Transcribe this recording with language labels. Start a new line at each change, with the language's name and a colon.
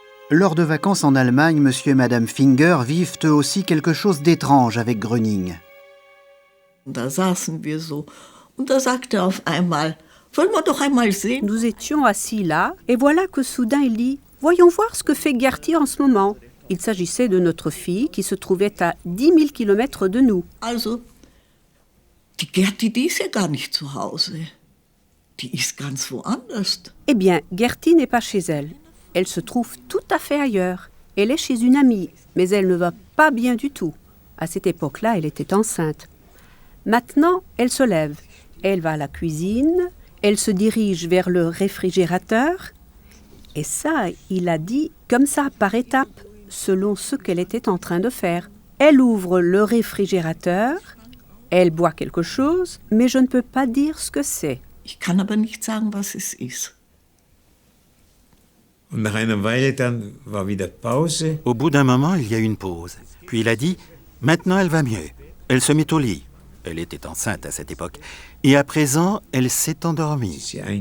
French: Lors de vacances en Allemagne, monsieur et madame Finger vivent eux aussi quelque chose d'étrange avec Gröning.
German: Da saßen wir so und da sagte auf einmal, wollen wir doch einmal sehen.
French: Nous étions assis là et voilà que soudain il dit « Voyons voir ce que fait Gertie en ce moment ». Il s'agissait de notre fille qui se trouvait à 10 000 kilomètres de nous.
German: Also, die Gertie, die ist ja gar nicht zu Hause. Die ist ganz woanders.
French: Eh bien, Gertie n'est pas chez elle. Elle se trouve tout à fait ailleurs. Elle est chez une amie, mais elle ne va pas bien du tout. À cette époque-là, elle était enceinte. Maintenant, elle se lève. Elle va à la cuisine, elle se dirige vers le réfrigérateur. Et ça, il a dit comme ça, par étapes, selon ce qu'elle était en train de faire. Elle ouvre le réfrigérateur, elle boit quelque chose, mais je ne peux pas dire ce que c'est.
German: Ich kann aber nicht sagen, was es ist.
French: Au bout d'un moment, il y a eu une pause. Puis il a dit « Maintenant, elle va mieux. Elle se met au lit. » Elle était enceinte à cette époque. Et à présent, elle s'est endormie.